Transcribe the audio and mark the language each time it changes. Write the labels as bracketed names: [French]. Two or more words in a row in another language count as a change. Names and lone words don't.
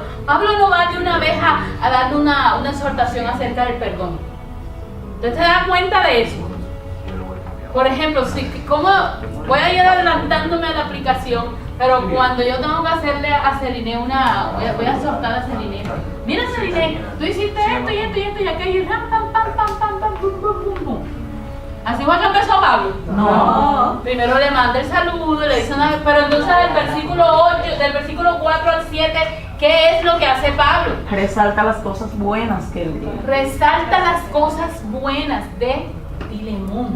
[Spanish] Pablo no va de una vez a darle una exhortación acerca del perdón. ¿Usted se da cuenta de eso? Por ejemplo, ¿cómo voy a ir adelantándome a la aplicación? Pero cuando yo tengo que hacerle a Celine voy a exhortar a Celine. Mira, Celine, tú hiciste esto y esto y esto y aquello, y pam, pam, pam, pam, pam, pam, pum, pum, pum, pum. ¿Así fue que empezó Pablo? No. Primero le manda el saludo, le dice una... Pero entonces del versículo 4 al 7, ¿qué es lo que hace Pablo? Resalta las cosas buenas que él tiene. Resalta las cosas buenas de Filemón.